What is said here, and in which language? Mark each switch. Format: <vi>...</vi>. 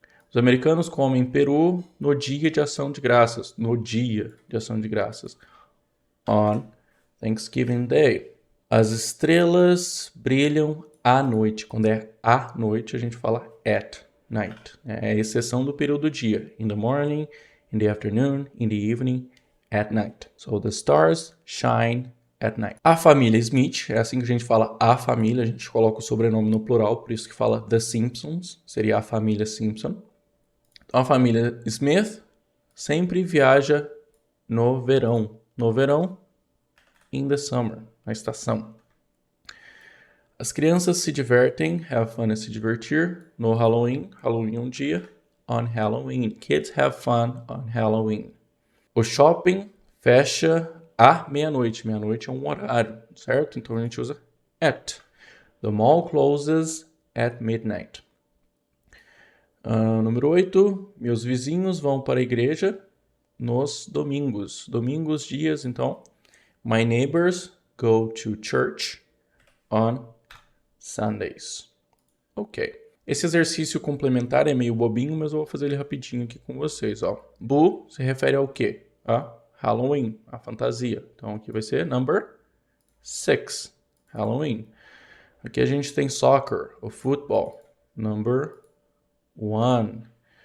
<pt>Os americanos comem peru no dia de ação de graças. No dia de ação de graças.</pt> <en>On Thanksgiving Day.</en> <pt>As estrelas brilham à noite. Quando é à noite, a gente fala</pt> <en>at night.</en> <pt>É a exceção do período do dia.</pt> <en>In the morning, in the afternoon, in the evening, at night. So the stars shine at night.</en> <pt>A família Smith, é assim que a gente fala a família, a gente coloca o sobrenome no plural, por isso que fala The Simpsons, seria a família Simpson. Então a família Smith sempre viaja no verão. No verão,</pt> <en>in the summer,</en> <pt>na estação. As crianças se divertem,</pt> <en>have fun</en> <pt>é se divertir, no Halloween. Halloween é um dia,</pt> <en>on Halloween. Kids have fun on Halloween.</en> <pt>O shopping fecha à meia-noite. Meia-noite é um horário, certo? Então a gente usa at.</pt> <en>The mall closes at midnight.</en> <pt>Número 8. Meus vizinhos vão para a igreja nos domingos. Domingos, dias, então.</pt> <en>My neighbors go to church on Sundays. Ok.</en> <pt>Esse exercício complementar é meio bobinho, mas eu vou fazer ele rapidinho aqui com vocês. Ó. Boo se refere ao quê? A Halloween, a fantasia. Então aqui vai ser</pt> <en>number 6,</en> <pt>Halloween. Aqui a gente tem soccer, o futebol,</pt> <en>number 1.</en>